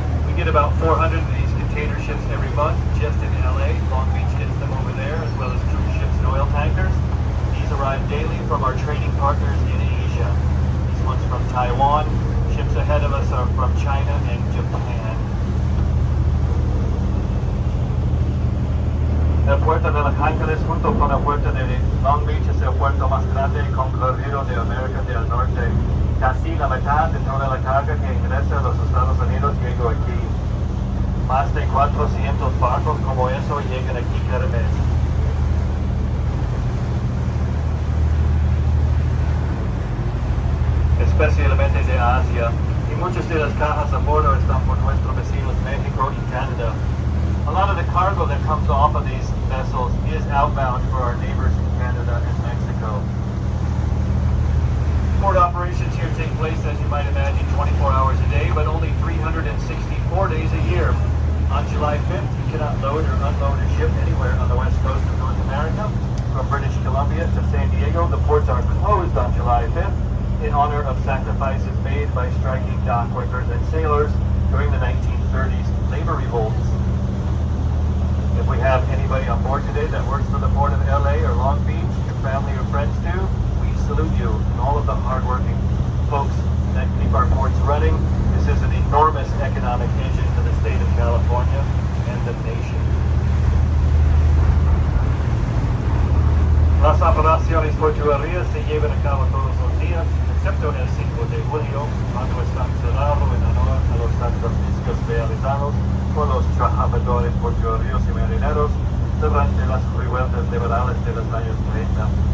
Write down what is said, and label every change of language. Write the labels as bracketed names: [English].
[English] We get about 400 of these container ships every month just in LA. Long Beach gets them over there, as well as cruise ships and oil tankers. These arrive daily from our trading partners in Asia. This one's from Taiwan. Ships ahead of us are from China and Japan. [Spanish] El puerto de Los Ángeles junto con el puerto de Long Beach es el puerto más grande y concurrido de América del Norte. Casi la mitad de toda la carga que ingresa a los Estados Unidos llega aquí. Más de 400 barcos como eso llegan aquí cada mes. Especialmente de Asia. Y muchas de las cajas a bordo están por nuestros vecinos México y Canadá. [English] A lot of the cargo that comes off of these vessels is outbound for our neighbors in Canada and Mexico. Port operations here take place, as you might imagine, 24 hours a day, but only 364 days a year. On July 5th, you cannot load or unload a ship anywhere on the west coast of North America. From British Columbia to San Diego, the ports are closed on July 5th in honor of sacrifices made by striking dock workers and sailors during the 1930s labor revolts. If we have anybody on board today that works for the Port of LA or Long Beach, your family or friends do, we salute you and all of the hardworking folks that keep our ports running. This is an enormous economic engine for the state of California and the nation. [Spanish] Las operaciones portuarias se llevan a cabo todos los días, excepto el 5 de julio, cuando están cerrados en honor a los sacrificios realizados por los trabajadores portuarios y marineros durante las revueltas liberales de los años 30.